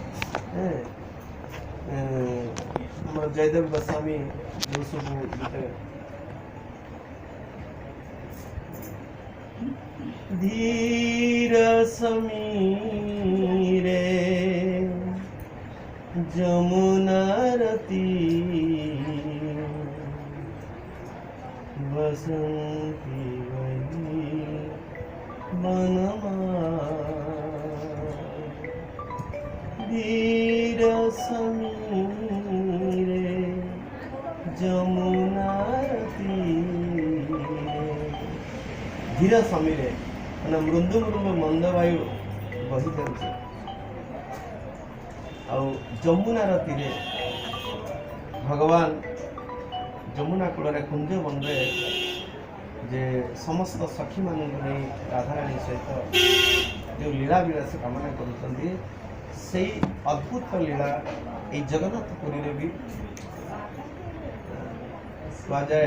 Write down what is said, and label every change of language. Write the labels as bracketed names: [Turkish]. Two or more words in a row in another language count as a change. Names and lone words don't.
[Odia] ଆମର ଜୟଦେବ ଗୋସ୍ୱାମୀ ଯେଉଁ ସବୁ ଗୋଟେ [Sanskrit] ଧୀର ସମୀରେ ଯମୁନାର ତୀରେ बसंती वही वनमा धीर समीरे जमुनार तीरे। धीर समीरे [Odia] ମାନେ ମୃଦୁ ମୃଦୁ ମନ୍ଦ ବାୟୁ ବହି ଯାଉଛି। ଆଉ ଯମୁନାର ତୀରେ ଭଗବାନ ଯମୁନା କୂଳରେ କୁଞ୍ଜ ବନରେ ଯେ ସମସ୍ତ ସଖୀମାନଙ୍କୁ ନେଇ ରାଧାରାଣୀ ସହିତ ଯେଉଁ ଲୀଳା ବିଳାସ କାମନା କରୁଛନ୍ତି, ସେଇ ଅଦ୍ଭୁତ ଲୀଳା ଏଇ ଜଗନ୍ନାଥ ପୁରୀରେ ବି କୁହାଯାଏ।